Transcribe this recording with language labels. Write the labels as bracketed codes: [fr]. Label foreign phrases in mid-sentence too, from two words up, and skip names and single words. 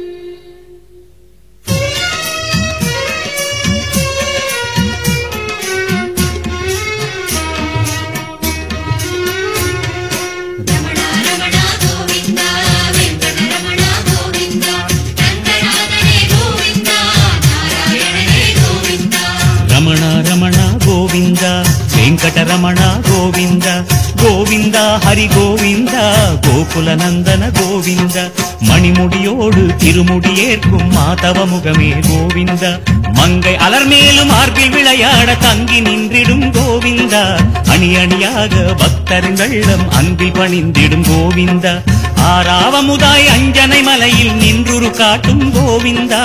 [te] రమణ రమణ గోవింద వెంకటరమణ గోవింద రంగనాథనే గోవింద నారాయణనే గోవింద రమణ రమణ గోవింద వెంకటరమణ గోవింద గోవింద [ta] ஹரி கோவிந்த கோகுல நந்தன கோவிந்த மணிமுடியோடு திருமுடி ஏற்கும் மாதவ முகமே கோவிந்த மங்கை அலர்மேலும் மார்பில் விளையாட தங்கி நின்றிடும் கோவிந்த அணி அணியாக பக்தரின் வெள்ளம் அன்பில் பணிந்திடும் கோவிந்த ஆறாவமுதாய் அஞ்சனை மலையில் நின்றுரு காட்டும் கோவிந்தா